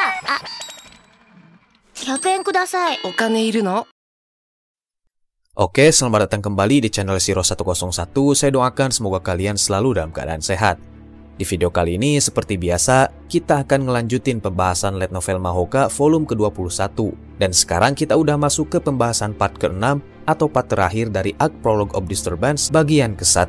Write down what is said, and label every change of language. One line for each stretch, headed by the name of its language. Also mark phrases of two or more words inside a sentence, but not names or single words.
Japanese: 100 円ください。お金いるの?
Indonesian: Oke, selamat datang kembali di channel Shiro 101. Saya doakan semoga kalian selalu dalam keadaan sehat. Di video kali ini, seperti biasa, kita akan ngelanjutin pembahasan light novel Mahoka volume ke-21. Dan sekarang kita udah masuk ke pembahasan part ke-6 atau part terakhir dari Arc Prologue of Disturbance bagian ke-1.